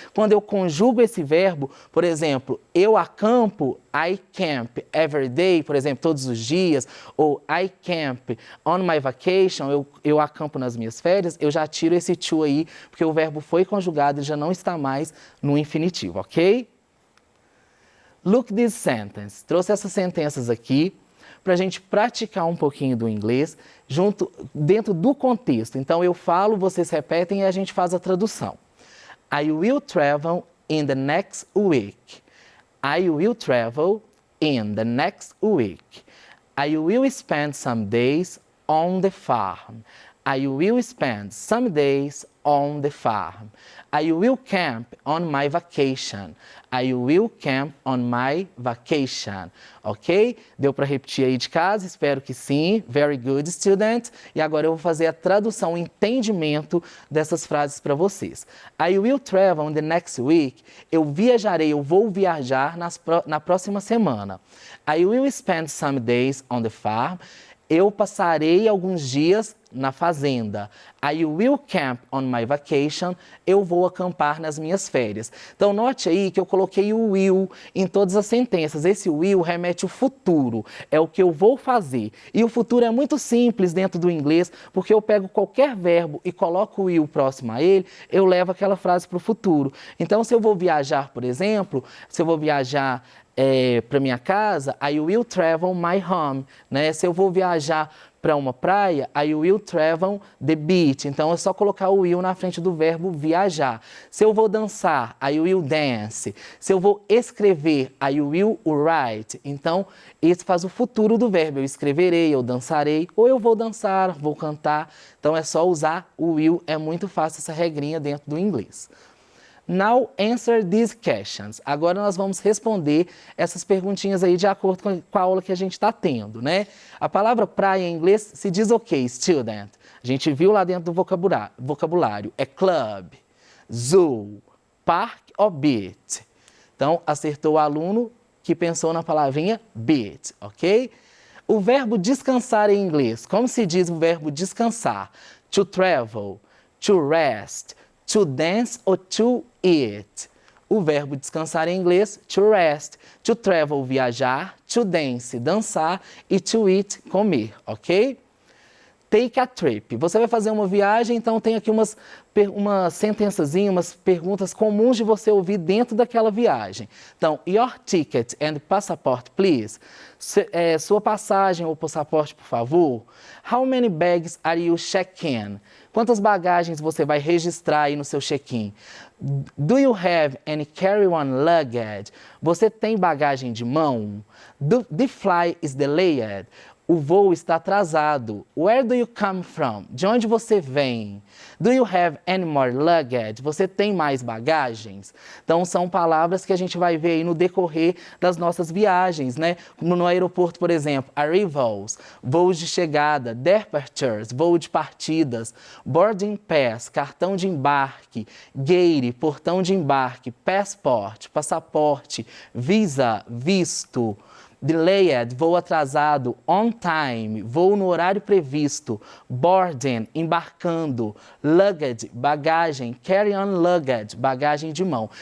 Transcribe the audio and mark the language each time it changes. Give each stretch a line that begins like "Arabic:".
Portuguese: Quando eu conjugo esse verbo, por exemplo, eu acampo,
English: I camp every day,
Portuguese: por exemplo, todos os dias, ou
English: I camp on my vacation,
Portuguese: eu acampo nas minhas férias, eu já tiro esse to aí, porque o verbo foi conjugado e já não está mais no infinitivo, ok?
English: Look this sentence.
Portuguese: Trouxe essas sentenças aqui para a gente praticar um pouquinho do inglês dentro do contexto. Então, eu falo, vocês repetem e a gente faz a tradução.
English: I will travel in the next week. I will travel in the next week. I will spend some days on the farm. I will spend some days on the farm. I will camp on my vacation. I will camp on my vacation. Ok?
Portuguese: Deu para repetir aí de casa? Espero que sim.
English: Very good, student.
Portuguese: E agora eu vou fazer a tradução, o entendimento dessas frases para vocês.
English: I will travel in the next week.
Portuguese: Eu vou viajar na próxima semana.
English: I will spend some days on the farm.
Portuguese: Eu passarei alguns dias na fazenda.
English: I will camp on my vacation.
Portuguese: Eu vou acampar nas minhas férias. Então, note aí que eu coloquei o will em todas as sentenças. Esse will remete ao futuro. É o que eu vou fazer. E o futuro é muito simples dentro do inglês, porque eu pego qualquer verbo e coloco o will próximo a ele, eu levo aquela frase para o futuro. Então, se eu vou viajar, por exemplo, se eu vou viajar para minha casa,
English: I will travel my home,
Portuguese: né? Se eu vou viajar para uma praia,
English: I will travel the beach.
Portuguese: Então, é só colocar o will na frente do verbo viajar. Se eu vou dançar,
English: I will dance.
Portuguese: Se eu vou escrever,
English: I will write.
Portuguese: Então, esse faz o futuro do verbo. Eu escreverei, eu dançarei, ou eu vou dançar, vou cantar. Então, é só usar o will. É muito fácil essa regrinha dentro do inglês.
English: Now answer these questions.
Portuguese: Agora nós vamos responder essas perguntinhas aí de acordo com a aula que a gente está tendo, né? A palavra praia em inglês se diz ok, student. A gente viu lá dentro do vocabulário. É club, zoo, park ou beach. Então, acertou o aluno que pensou na palavrinha beach, ok? O verbo descansar em inglês. Como se diz o verbo descansar?
English: To travel, to rest, to dance ou to eat.
Portuguese: O verbo descansar em inglês, to rest.
English: To travel,
Portuguese: viajar.
English: To dance,
Portuguese: dançar.
English: E to eat,
Portuguese: comer,
English: ok? Take a trip.
Portuguese: Você vai fazer uma viagem, então tem aqui uma sentençazinha, umas perguntas comuns de você ouvir dentro daquela viagem.
English: Então, your ticket and passport, please.
Portuguese: Sua passagem ou passaporte, por favor.
English: How many bags are you check-in?
Portuguese: Quantas bagagens você vai registrar aí no seu check-in?
English: Do you have any carry-on luggage?
Portuguese: Você tem bagagem de mão?
English: The flight is delayed.
Portuguese: O voo está atrasado.
English: Where do you come from?
Portuguese: De onde você vem?
English: Do you have any more luggage?
Portuguese: Você tem mais bagagens? Então, são palavras que a gente vai ver aí no decorrer das nossas viagens, né? Como no aeroporto, por exemplo, arrivals, voos de chegada, departures, voo de partidas, boarding pass, cartão de embarque, gate, portão de embarque, passport, passaporte, visa, visto, delayed, voo atrasado, on time, voo no horário previsto, boarding, embarcando, luggage, bagagem, carry-on luggage, bagagem de mão.